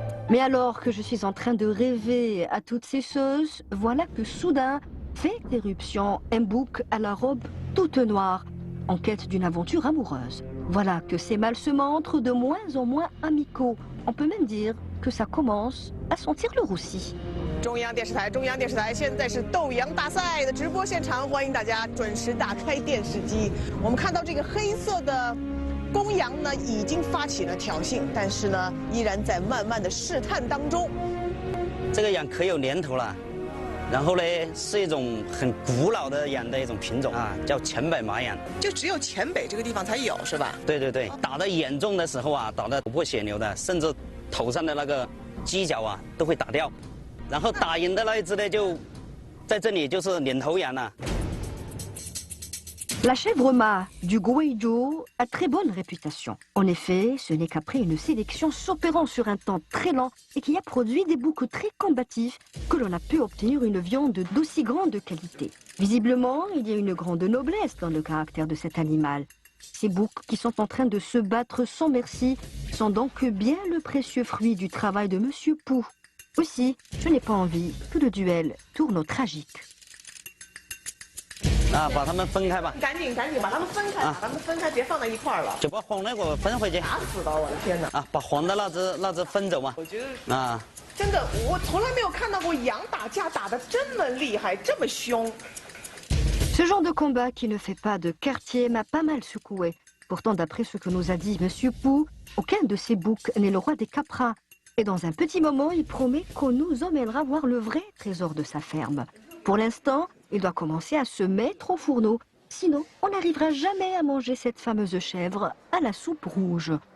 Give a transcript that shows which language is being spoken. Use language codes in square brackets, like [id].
[fr] Mais alors que je suis en train de rêver à toutes ces sauces, voilà que soudain fait éruption un bouc à la robe toute noire, en quête d'une aventure amoureuse. Voilà que ces mâles se montrent de moins en moins amicaux. On peut même dire que ça commence à sentir le roussi. [zh] 中央电视台，现在是斗羊大赛的直播现场，欢迎大家准时打开电视机。我们看到这个黑色的公羊呢，已经发起了挑衅，但是呢，依然在慢慢的试探当中。这个羊可有年头了，然后呢，是一种很古老的羊的一种品种啊，叫黔北麻羊。就只有黔北这个地方才有，是吧？对对对，打得严重的时候啊，打得头破血流的，甚至头上的那个犄角啊都会打掉。然后打赢的那一只呢，就在这里就是领头羊了。 [fr] La chèvre mât du Guizhou a très bonne réputation. En effet, ce n'est qu'après une sélection s'opérant sur un temps très lent et qui a produit des boucs très combatifs que l'on a pu obtenir une viande d'aussi grande qualité. Visiblement, il y a une grande noblesse dans le caractère de cet animal. Ces boucs qui sont en train de se battre sans merci sont donc bien le précieux fruit du travail de Monsieur Pou. Aussi, je n'ai pas envie que le duel tourne au tragique. [zh] 啊，把它们分开吧。赶紧把它们分开，把它们分开，别放在一块儿了。就把红的给我分回去。打死吧！我的天哪！啊，把黄的那只分走嘛。我觉得啊，真的，我从来没有看到过羊打架打得这么厉害，这么凶。 [fr] Ce genre de combat qui ne fait pas de quartier m'a pas mal secoué. Pourtant, d'après ce que nous a dit Monsieur Pou, aucun de ces boucs n'est le roi des caprins. Et dans un petit moment, il promet qu'on nous emmènera voir le vrai trésor de sa ferme. Pour l'instant, il doit commencer à se mettre au fourneau. Sinon, on n'arrivera jamais à manger cette fameuse chèvre à la soupe rouge.